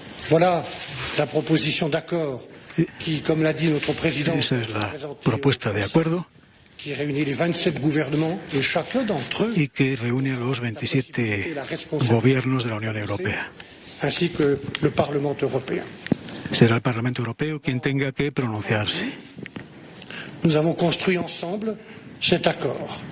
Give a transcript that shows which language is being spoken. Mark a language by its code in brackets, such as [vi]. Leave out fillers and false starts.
[fr] Voilà la proposition d'accord qui, comme l'a dit notre président, [es] esa es la propuesta de acuerdo [fr] qui réunit les 27 gouvernements et chacun d'entre eux [es] y que reúne a los 27 gobiernos de la Unión Europea. [fr] Ainsi que le Parlement européen. [es] Será el Parlamento Europeo quien tenga que pronunciarse. [fr] Nous avons construit ensemble cet accord.